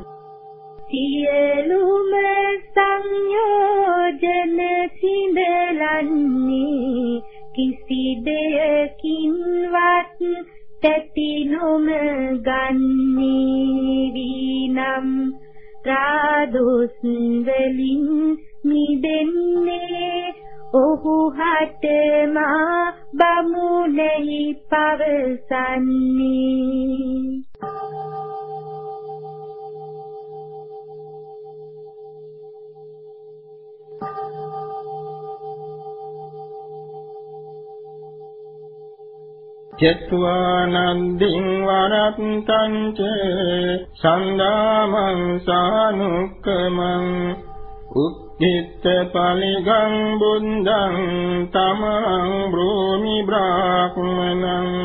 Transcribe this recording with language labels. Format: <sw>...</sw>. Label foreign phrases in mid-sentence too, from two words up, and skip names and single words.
<si>සියලුම සංයෝජන සිඳලන්නේ කිසි දෙයකින්වත් තැති නොම ගන්නේ වීනම් රාදොස් වලින් මිදෙන්නේ ඔහු හට මා බමුණෙහි පවසන්නේ</si> <pi>චත්වානන්දින් වරත්තං ච සන්දාමං සානුක්කමං උක්ඛිත පලිගං බුද්ධං තමං බ්‍රූමි බ්‍රාහ්මනං</pi>